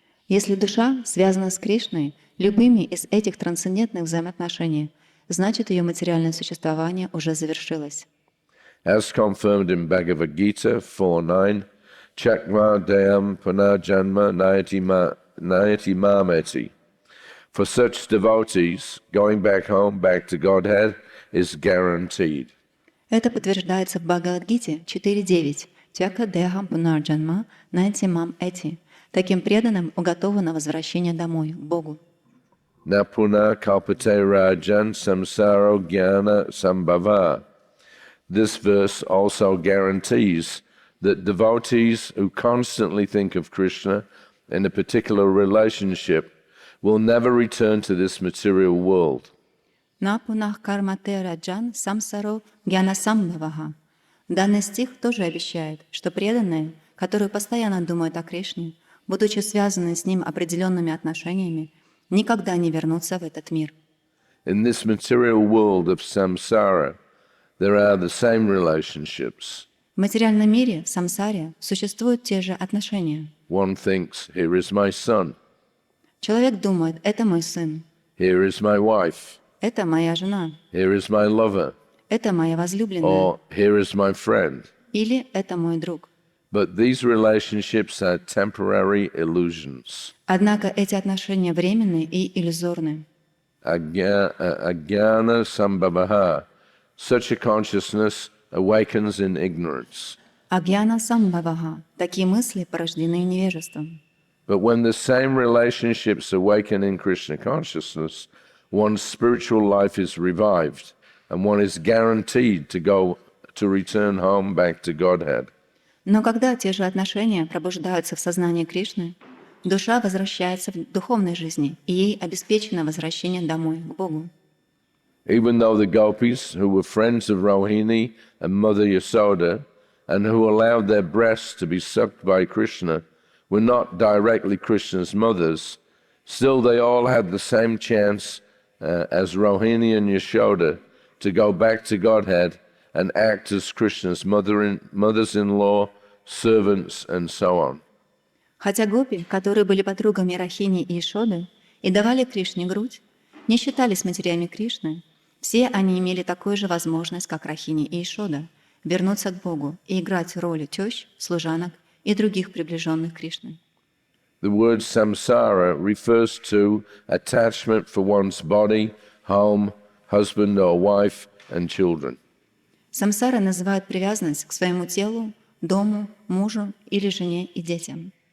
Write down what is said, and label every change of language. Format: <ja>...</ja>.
<ru>Если душа связана с Кришной любыми из этих трансцендентных взаимоотношений, значит, ее материальное существование уже завершилось.</ru> <en>As confirmed in Bhagavad Gita 4.9,</en> <sa>Chakma Deyam Punarjanma Nayati Mameti.</sa> <en>For such devotees, going back home, back to Godhead, is guaranteed.</en> <ru>Это подтверждается в Бхагавад-гите 4.9.</ru> <sa>Тяка дехам пунарджанма найти мам эти.</sa> <ru>Таким преданным уготовано возвращение домой, к Богу.</ru> <sa>Napuna kalpate rajan samsaro jnana sambhava.</sa> <en>This verse also guarantees that devotees who constantly think of Krishna in a particular relationship will never return to this material world.</en> <sa>На пунах кармате раджан самсаро гьяна самбхаваха.</sa> <ru>Данный стих тоже обещает, что преданные, которые постоянно думают о Кришне, будучи связаны с Ним определенными отношениями, никогда не вернутся в этот мир.</ru> <en>In this material world of samsara, there are the same relationships.</en> <ru>В материальном мире, в самсаре, существуют те же отношения.</ru> <en>One thinks, here is my son,</en> <ru>Человек думает, это мой сын,</ru> <en>here is my wife,</en> <ru>это моя жена,</ru> <en>here is my lover,</en> <ru>это моя возлюбленная,</ru> <en>or here is my friend.</en> <ru>или это мой друг.</ru> <en>But these relationships are temporary illusions.</en> <ru>Однако эти отношения временные и иллюзорны.</ru> <sa>Ajnana sambhavaha.</sa> <en>Such a consciousness awakens in ignorance.</en> <sa>Агьяна самбхаваха.</sa> <ru>Такие мысли порождены невежеством.</ru> <en>But when the same relationships awaken in Krishna consciousness, one's spiritual life is revived, and one is guaranteed to return home back to Godhead.</en> <ru>Но когда те же отношения пробуждаются в сознании Кришны, душа возвращается в духовной жизни, и ей обеспечено возвращение домой, к Богу.</ru> <en>Even though the gopis, who were friends of Rohini and Mother Yasoda, and who allowed their breasts to be sucked by Krishna, were not directly Krishna's mothers, still they all had the same chance as Rohini and Yashoda to go back to Godhead and act as Krishna's mothers-in-law, servants, and so on.</en> <ru>Хотя гопи, которые были подругами Рахини и Ишоды и давали Кришне грудь, не считались матерями Кришны, все они имели такую же возможность, как Рахини и Ишода, вернуться к Богу и играть роли тещ, служанок и других приближенных Кришны.</ru> <en>The word samsara refers to attachment for one's body, home, husband or wife, and children.</en> <ru>Самсара называют привязанность к своему телу, дому, мужу или жене и детям.</ru>